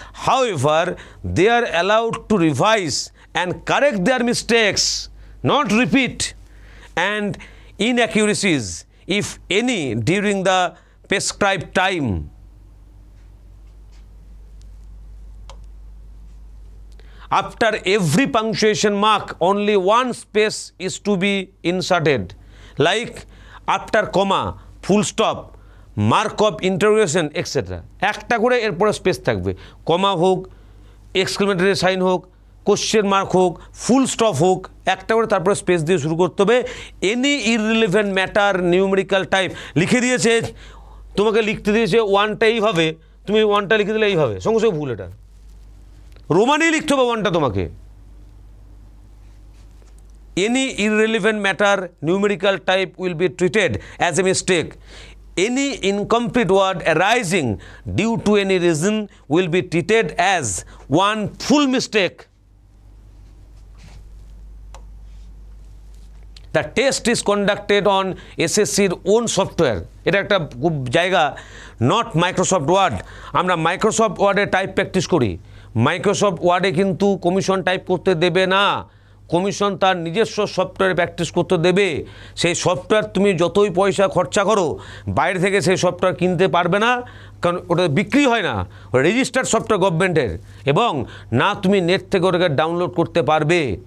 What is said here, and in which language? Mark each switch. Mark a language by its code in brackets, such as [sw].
[en] However, they are allowed to revise and correct their mistakes, not repeat, and inaccuracies, if any, during the prescribed time. [bn] After every punctuation mark, only one space is to be inserted, like after comma, full stop, mark of interrogation etcetera, একটা করে এরপরে space থাকবে, কমা হোক, exclamatory sign হোক, question mark হোক, full stop হোক, একটা করে তারপরে স্পেস দিয়ে শুরু করতে হবে। [en] any irrelevant matter numerical type [bn] লিখে দিয়েছে, তোমাকে লিখতে দিয়েছে 1টা এইভাবে, তুমি 1টা লিখে দিলে এইভাবে, সঙ্গে সঙ্গে ভুল, এটা রোমানেই লিখতে হবে 1টা তোমাকে। [en] Any irrelevant matter numerical type will be treated as a mistake. Any incomplete word arising due to any reason will be treated as one full mistake. The test is conducted on SSC's own software. [bn] এটা একটা খুব জায়গা, not Microsoft word. আমরা Microsoft ওয়ার্ডে type practice করি, Microsoft ওয়ার্ডে কিন্তু commission type করতে দেবে না, কমিশন তার নিজস্ব সফটওয়্যারে প্র্যাকটিস করতে দেবে। সেই সফটওয়্যার তুমি যতই পয়সা খরচা করো, বাইরে থেকে সেই সফটওয়্যার কিনতে পারবে না, কারণ ওটা বিক্রি হয় না, রেজিস্টার্ড সফটওয়্যার গভর্নমেন্টের, এবং না তুমি নেট থেকে ওটাকে ডাউনলোড করতে পারবে।